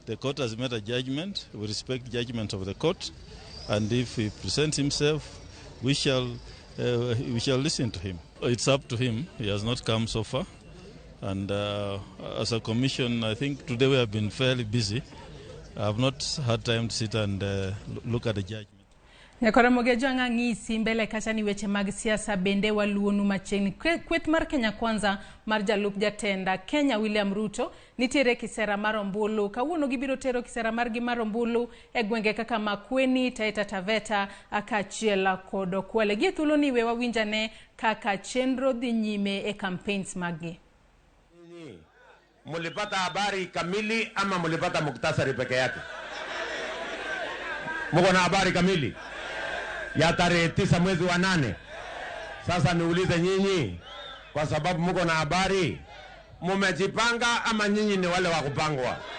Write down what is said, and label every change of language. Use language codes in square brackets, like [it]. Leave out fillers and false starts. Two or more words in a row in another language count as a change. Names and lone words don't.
[en] The court has made a judgment. We respect the judgment of the court, and if he presents himself, we shall listen to him. It's up to him. He has not come so far, and as a commission, I think today we have been fairly busy. I have not had time to sit and look at the judgment. [luo] Ramogi Ajwang' ng'isi mbele kacha ni weche mag siasa bende waluonu machiegni. Kweth mar Kenya Kwanza mar jalup jatenda Kenya William Ruto nitiere kisera mar ombulu. Kawuono gibiro tero kisera margi mar ombulu e gwenge kaka Makueni, Taita Taveta, kaachiel kod Kwale. Gie thuolo ni we wawinjane kaka chenro dhi nyime e campaigns magi. [sw] mulipata habari kamili ama mulipata muktasari peke yake? Muko na habari kamili ya tarehe 9 mwezi wa 8? Sasa niulize nyinyi, kwa sababu muko na habari, mumejipanga ama nyinyi ni wale wa kupangwa?